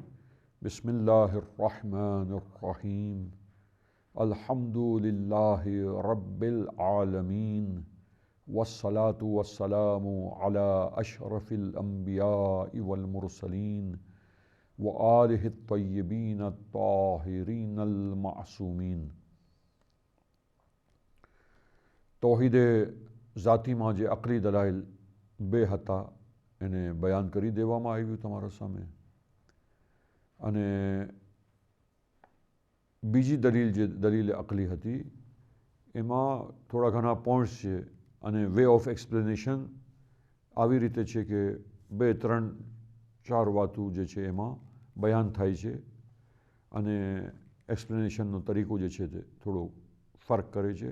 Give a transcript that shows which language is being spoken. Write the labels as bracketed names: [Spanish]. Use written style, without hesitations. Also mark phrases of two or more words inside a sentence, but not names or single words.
[Arabic] بسم الله الرحمن الرحيم. الحمد لله رب العالمين والصلاة والسلام على أشرف الأنبياء والمرسلين وآله الطيبين الطاهرين المعصومين. [Gujarati] તૌહીદ ઝાતી માં જે અકલી દલાઇલ બે હતા એને બયાન કરી દેવામાં આવ્યું તમારા સામે। અને બીજી દલીલ જે દલીલ અકલી હતી એમાં થોડા ઘણા પોઈન્ટ્સ છે અને [English] way of explanation [Gujarati] આવી રીતે છે કે 2-3-4 વાતો જે છે એમાં બયાન થાય છે અને એક્સપ્લેનેશનનો તરીકો જે છે તે થોડો ફર્ક કરે છે।